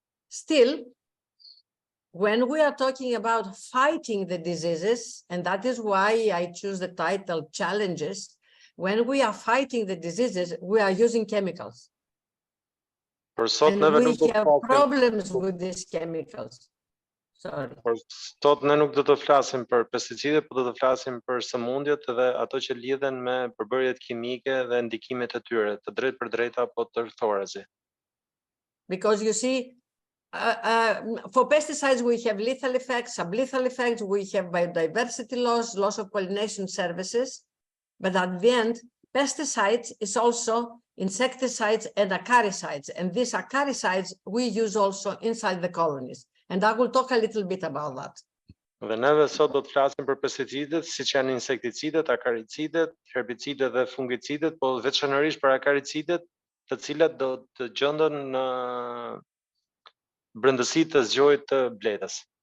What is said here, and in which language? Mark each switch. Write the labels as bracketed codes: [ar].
[en] Still, when we are talking about fighting the diseases, and that is why I choose the title Challenges, when we are fighting the diseases, we are using chemicals. And we have problems with these chemicals. Sorry. [sq] Por sot ne nuk do të flasim për pesticide, por do të flasim për sëmundjet dhe ato që lidhen me përbërjet kimike dhe ndikimet e tyre, të drejtë për drejta apo tërthorazi. [en] Because you see, for pesticides, we have lethal effects, sublethal effects, we have biodiversity loss, loss of pollination services. But at the end, pesticides is also insecticides and acaricides. And these acaricides we use also inside the colonies. And I will talk a little bit about that. [sq] Dhe neve sot do të flasim për pesticidet, siç janë insekticidet, acaricidet, herbicidet dhe fungicidet, po veçanërisht për acaricidet, të cilat do të gjenden në brendësitë të zgjohit të bletës.